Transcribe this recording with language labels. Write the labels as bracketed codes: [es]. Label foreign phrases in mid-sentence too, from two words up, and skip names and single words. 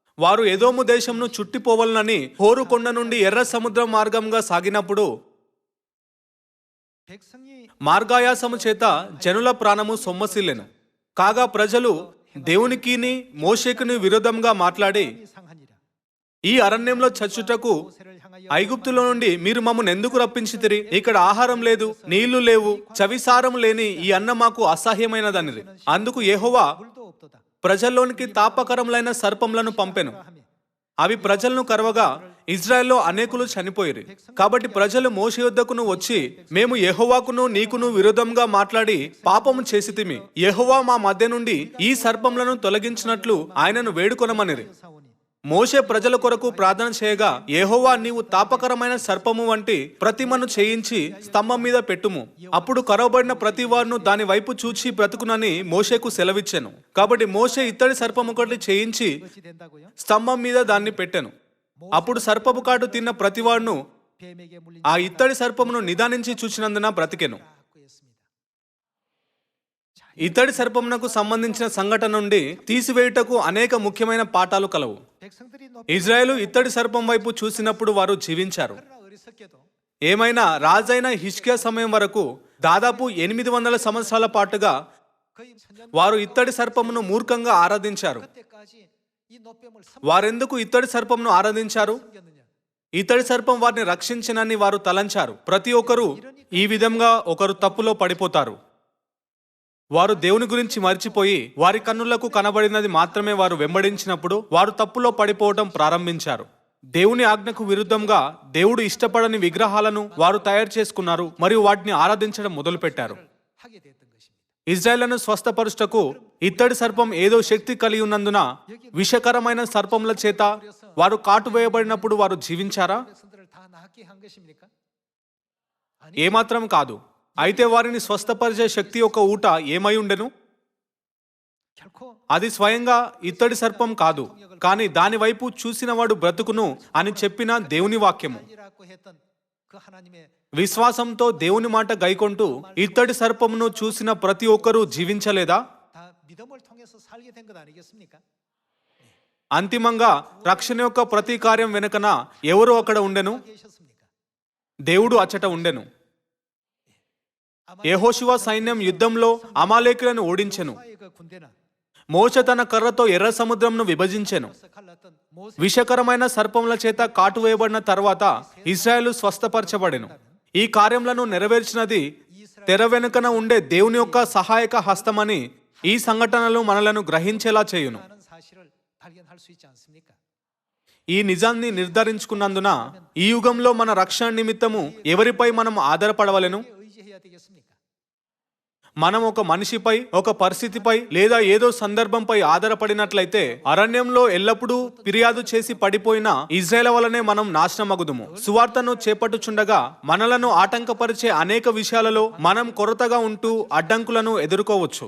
[te] వారు ఎదోము దేశంను చుట్టిపోవాలని హోరు కొండ నుండి ఎర్ర సముద్రం మార్గంగా సాగినప్పుడు [ko] 백성이 [te] మార్గాయాసము చేత జనుల ప్రాణము సొమ్మసిల్లెను. కాగా ప్రజలు దేవునికిని మోషేకుని విరోధంగా మాట్లాడి, [ko] 상하니라. [te] ఈ అరణ్యంలో చచ్చుటకు [ko] 모세를 향하여 [te] ఐగుప్తులో నుండి మీరు మమ్మల్ని ఎందుకు రప్పించితిరి? ఇక్కడ ఆహారం లేదు, నీళ్లు లేవు, చవిసారం లేని ఈ అన్న మాకు అసహ్యమైనదనిరి. అందుకు యెహోవా [ko] 물도 없도다. [te] ప్రజల్లోనికి తాపకరములైన సర్పములను పంపెను. [ko] 하며 [te] అవి ప్రజలను కరవగా ఇజ్రాయెల్లో అనేకులు చనిపోయిరి. కాబట్టి ప్రజలు మోషే యొద్దకును వచ్చి, మేము యెహోవాకును నీకును విరోధంగా మాట్లాడి పాపము చేసితిమి. యెహోవా మా మధ్య నుండి ఈ సర్పములను తొలగించినట్లు ఆయనను వేడుకొనమనిరి. [ko] 사오니 [te] మోషే ప్రజల కొరకు ప్రార్థన చేయగా, యెహోవా నీవు తాపకరమైన సర్పము వంటి ప్రతిమను చేయించి స్తంభం మీద పెట్టుము. అప్పుడు కరవబడిన ప్రతి వారును దాని వైపు చూచి బ్రతుకునని మోషేకు సెలవిచ్చెను. కాబట్టి మోషే ఇత్తడి సర్పము ఒకటి చేయించి [ko] 어찌 된다고요? [te] స్తంభం మీద దాన్ని పెట్టెను. అప్పుడు సర్పపు కాటు తిన్న ప్రతివాడును [ko] 뱀에게 물린 [te] ఆ ఇత్తడి సర్పమును నిదానించి చూచినందున బ్రతికెను. [ko] 자고 했습니다. [te] ఇత్తడి సర్పమునకు సంబంధించిన సంఘటన నుండి తీసివేయుటకు అనేక ముఖ్యమైన పాఠాలు కలవు. [ko] 백성들이 [te] ఇజ్రాయేలు ఇత్తడి సర్పం వైపు చూసినప్పుడు వారు జీవించారు. [ko] 그러나 어리석게도 [te] ఏమైనా రాజైన హిజ్కియా సమయం వరకు దాదాపు 800 సంవత్సరాల పాటుగా [ko] 거의 천년 [te] వారు ఇత్తడి సర్పమును మూర్ఖంగా ఆరాధించారు. [ko] 그때까지 이 노뱀을 [te] వారెందుకు ఇత్తడి సర్పమును ఆరాధించారు? [ko] 섬겼느냐? [te] ఇత్తడి సర్పం వారిని రక్షించినని వారు తలంచారు. ప్రతి ఒక్కరూ ఈ విధంగా ఒకరు తప్పులో పడిపోతారు. వారు దేవుని గురించి మర్చిపోయి వారి కన్నులకు కనబడినది మాత్రమే వారు వెంబడించినప్పుడు వారు తప్పులో పడిపోవటం ప్రారంభించారు. దేవుని ఆజ్ఞకు విరుద్ధంగా దేవుడు ఇష్టపడని విగ్రహాలను వారు తయారు చేసుకున్నారు మరియు వాటిని ఆరాధించడం మొదలుపెట్టారు. [ko] 하게 됐던 것입니다. [te] ఇజ్రాయేలును స్వస్థపరుచుటకు ఇత్తడి సర్పం ఏదో శక్తి కలిగి ఉన్నందున విషకరమైన సర్పముల చేత వారు కాటు వేయబడినప్పుడు వారు జీవించారా? [ko] 백성들을 다 낫게 한 것입니까? [te] ఏమాత్రం కాదు. అయితే వారిని స్వస్థపరిచే శక్తి యొక్క ఊట ఏమై ఉండెను? [ko] 결코 [te] అది స్వయంగా ఇత్తడి సర్పం కాదు, కానీ దాని వైపు చూసినవాడు బ్రతుకును అని చెప్పిన దేవుని వాక్యము. [ko] 이라고 했던 그 하나님의 [te] విశ్వాసంతో దేవుని మాట గైకొంటూ ఇత్తడి సర్పమును చూసిన ప్రతి ఒక్కరూ జీవించలేదా? [ko] 다 믿음을 통해서 살게 된 것 아니겠습니까? [te] అంతిమంగా రక్షణ యొక్క ప్రతి కార్యం వెనుకన ఎవరు అక్కడ ఉండెను? [ko] 계셨습니까? [te] దేవుడు అచ్చట ఉండెను. యెహోషువ సైన్యం యుద్ధంలో అమాలేకులను ఓడించెను. [ko] 모세의 그 군대는 [te] మోషే తన కర్రతో ఎర్ర సముద్రంను విభజించెను. [ko] 그래서 갈랐던 모세 [te] విషకరమైన సర్పముల చేత కాటు వేయబడిన తర్వాత ఇశ్రాయేలు స్వస్థపరచబడెను. ఈ కార్యములను నెరవేర్చినది తెర వెనుకన ఉండే దేవుని యొక్క సహాయక హస్తమని ఈ సంఘటనలు మనలను గ్రహించేలా చేయును. [ko] 하는 사실을 발견할 수 있지 않습니까? [te] ఈ నిజాన్ని నిర్ధారించుకున్నందున ఈ యుగంలో మన రక్షణ నిమిత్తము ఎవరిపై మనం ఆధారపడవలెను? [ko] 의지해야 되겠습니까? [te] మనం ఒక మనిషిపై, ఒక పరిస్థితిపై లేదా ఏదో సందర్భంపై ఆధారపడినట్లయితే అరణ్యంలో ఎల్లప్పుడూ ఫిర్యాదు చేసి పడిపోయిన ఇజ్రాయేల్ వలనే మనం నాశనమగుదుము. సువార్తను చేపట్టుచుండగా మనలను ఆటంకపరిచే అనేక విషయాలలో మనం కొరతగా ఉంటూ అడ్డంకులను ఎదుర్కోవచ్చు.